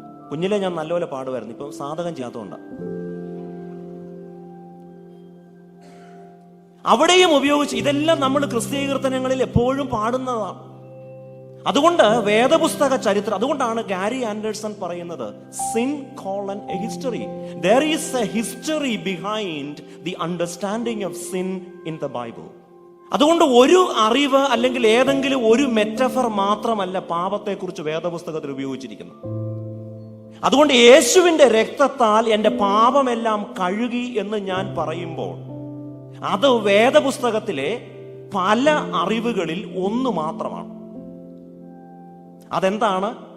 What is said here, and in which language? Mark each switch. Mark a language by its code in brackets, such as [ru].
[ml] കുഞ്ഞിലെ ഞാൻ നല്ലപോലെ പാടുമായിരുന്നു, ഇപ്പം സാധകം ചെയ്യാത്തതുകൊണ്ടാണ്. അവിടെയും ഉപയോഗിച്ച് ഇതെല്ലാം നമ്മൾ ക്രിസ്തീയ കീർത്തനങ്ങളിൽ എപ്പോഴും പാടുന്നതാണ്. അതുകൊണ്ട് വേദപുസ്തക ചരിത്രം, അതുകൊണ്ടാണ് ഗാരി ആൻഡേഴ്സൺ പറയുന്നത് sin: A history. [en] There is a history behind the understanding of sin in the Bible. [ml] അതുകൊണ്ട് ഒരു അറിവ് അല്ലെങ്കിൽ ഏതെങ്കിലും ഒരു മെറ്റഫർ മാത്രമല്ല പാപത്തെക്കുറിച്ച് വേദപുസ്തകത്തിൽ ഉപയോഗിച്ചിരിക്കുന്നത്. അതുകൊണ്ട് യേശുവിന്റെ രക്തത്താൽ എന്റെ പാപമെല്ലാം കഴുകി എന്ന് ഞാൻ പറയുമ്പോൾ അത് വേദപുസ്തകത്തിലെ പല അറിവുകളിൽ ഒന്ന് മാത്രമാണ്. അതെന്താണ്?